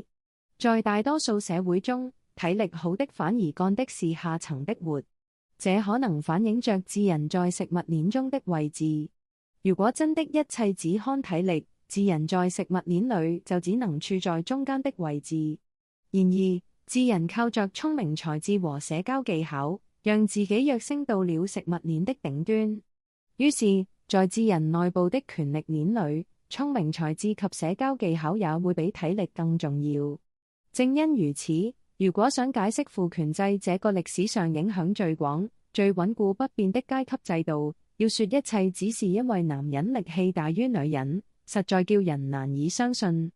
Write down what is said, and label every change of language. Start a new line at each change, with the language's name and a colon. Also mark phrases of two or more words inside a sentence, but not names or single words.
Chinese: 在大多數社會中，體力好的反而幹的是下層的活，這可能反映着智人在食物鏈中的位置。如果真的一切只看體力，智人在食物鏈裡就只能處在中間的位置。然而，智人靠着聰明才智和社交技巧，讓自己躍升到了食物鏈的頂端。於是，在智人內部的權力鏈裡，聰明才智及社交技巧也會比體力更重要。正因如此，如果想解釋父權制這個歷史上影響最廣、最穩固不變的階級制度，要說一切只是因為男人力氣大於女人，實在叫人難以相信。